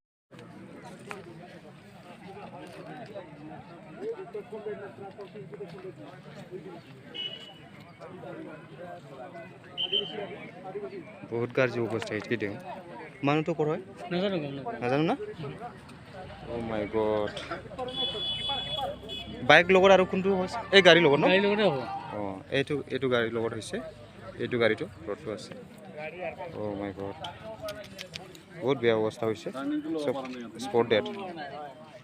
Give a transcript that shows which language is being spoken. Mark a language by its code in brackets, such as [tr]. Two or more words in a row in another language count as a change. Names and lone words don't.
[brx] बहुत गाज्रि अबस्थायै थैदों मानोथ' खर'य नाजानो ना [en] oh my god [as] বাইক লগত আৰু কোনটো হৈছে এই গাড়ীৰ লগত ন গাড়ীৰ লগতে হ'ব অঁ এইটো গাড়ীৰ লগত হৈছে এইটো গাড়ীটো ৰ'দটো আছে [en] oh my god [as] বহুত বেয়া অৱস্থা হৈছে চব [en] spot dead